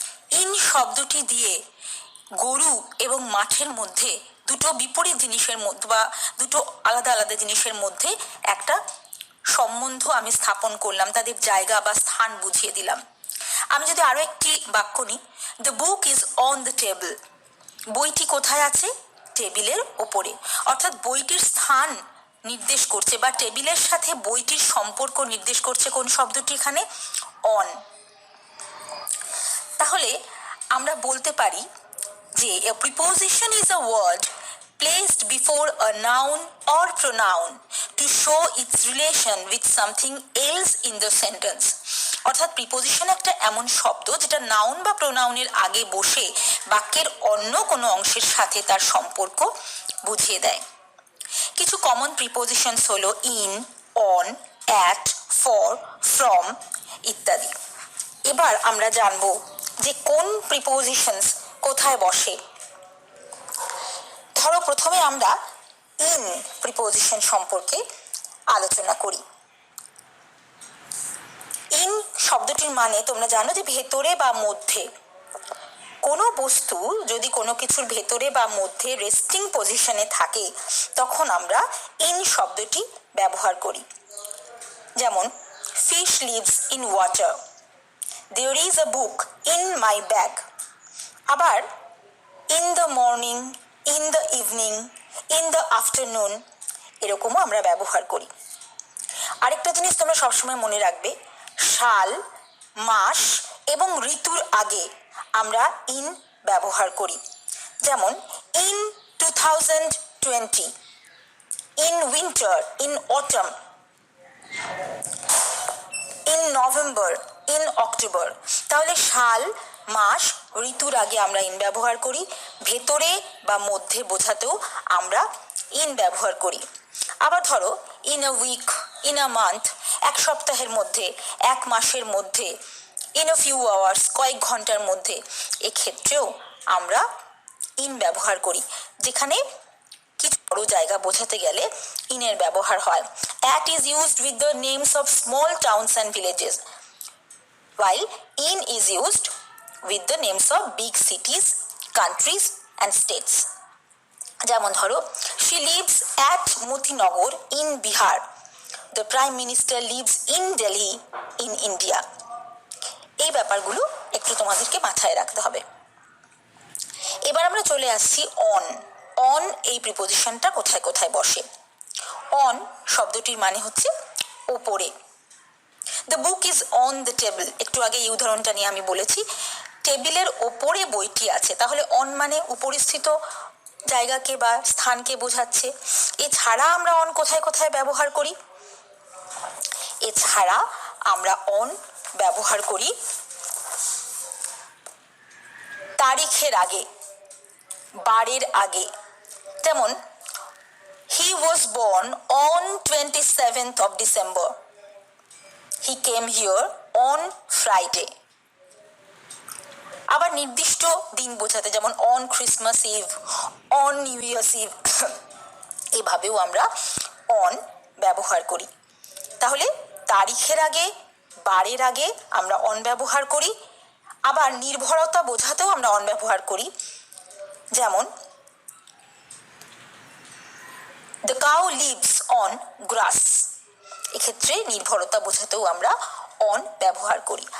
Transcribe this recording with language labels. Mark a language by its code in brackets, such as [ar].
[bn] In শব্দটি দিয়ে গরু এবং মাঠের মধ্যে দুটো বিপরীত জিনিসের মধ্যে বা দুটো আলাদা আলাদা জিনিসের মধ্যে একটা সম্বন্ধ আমি স্থাপন করলাম, তাদের জায়গা বা স্থান বুঝিয়ে দিলাম। আমি যদি আরো একটি বাক্য নিই, [en] The book is on the table. [bn] বইটি কোথায় আছে? টেবিলের ওপরে। অর্থাৎ বইটির স্থান নির্দেশ করছে বা টেবিলের সাথে বইটির সম্পর্ক নির্দেশ করছে কোন শব্দটি এখানে? [en] On. [bn] তাহলে আমরা বলতে পারি যে [en] a preposition is a word placed before a noun or pronoun to show its relation with something else in the sentence. [bn] অর্থাৎ প্রিপোজিশন একটা এমন শব্দ যেটা নাউন বা প্রোনাউনের আগে বসে বাক্যের অন্য কোনো অংশের সাথে তার সম্পর্ক বুঝিয়ে দেয়। কিছু কমন প্রিপোজিশনস হলো in, on, at, for, from ইত্যাদি। এবার আমরা জানবো যে কোন প্রিপোজিশনস কোথায় বসে। ধরো প্রথমে আমরা ইন প্রিপোজিশন সম্পর্কে আলোচনা করি। ইন শব্দটির মানে তোমরা জানো যে ভেতরে বা মধ্যে। কোনো বস্তু যদি কোনো কিছুর ভেতরে বা মধ্যে রেস্টিং পজিশনে থাকে তখন আমরা ইন শব্দটি ব্যবহার করি। যেমন [en] Fish lives in water, there is a book in my bag। [bn] আবার [en] in the morning, in the evening, in the afternoon [bn] এরকমও আমরা ব্যবহার করি। আরেকটা জিনিস তোমরা সবসময় মনে রাখবে, সাল, মাস এবং ঋতুর আগে আমরা ইন ব্যবহার করি। যেমন [en] in 2020, in winter, in autumn, in November, in October। [bn] তাহলে সাল, মাস, ঋতুর আগে আমরা ইন ব্যবহার করি। ভেতরে বা মধ্যে বোঝাতেও আমরা ইন ব্যবহার করি। আবার ধরো [en] in a week, in a month, [bn] এক সপ্তাহের মধ্যে, এক মাসের মধ্যে, [en] in a few hours, [bn] কয়েক ঘন্টার মধ্যে, এক্ষেত্রেও আমরা ইন ব্যবহার করি। যেখানে কিছু বড় জায়গা বোঝাতে গেলে ইনের ব্যবহার হয়। [en] At is used with the names of small towns and villages, while in is used with the names of big cities, countries and states. [bn] যেমন ধরো [en] she lives at Motinagar in Bihar, the prime minister lives in Delhi in India। এই ব্যাপারগুলো একটু তোমাদেরকে মাথায় রাখতে হবে। এবার আমরা চলে আসছি অন। [bn] অন এই প্রিপোজিশনটা কোথায় কোথায় বসে। অন শব্দটির মানে হচ্ছে ওপরে। [en] the book is on the table, [bn] একটু আগে এই উদাহরণটা নিয়ে আমি বলেছি টেবিলের ওপরে বইটি আছে। তাহলে অন মানে উপরিস্থিত জায়গাকে বা স্থানকে বোঝাচ্ছে। এছাড়া আমরা অন কোথায় কোথায় ব্যবহার করি? এছাড়া আমরা অন ব্যবহার করি তারিখের আগে, বারের আগে। যেমন [en] he was born on 27th of December, he came here on Friday। [bn] আবার নির্দিষ্ট দিন বোঝাতে যেমন [en] on Christmas Eve, on New Year's Eve, [bn] এভাবেও আমরা অন ব্যবহার করি। তাহলে তারিখের আগে, বারের আগে আমরা অন ব্যবহার করি। আবার নির্ভরতা বোঝাতেও আমরা অন ব্যবহার করি। যেমন [en] the cow lives on grass, [bn] এক্ষেত্রে নির্ভরতা বোঝাতেও আমরা অন ব্যবহার করি।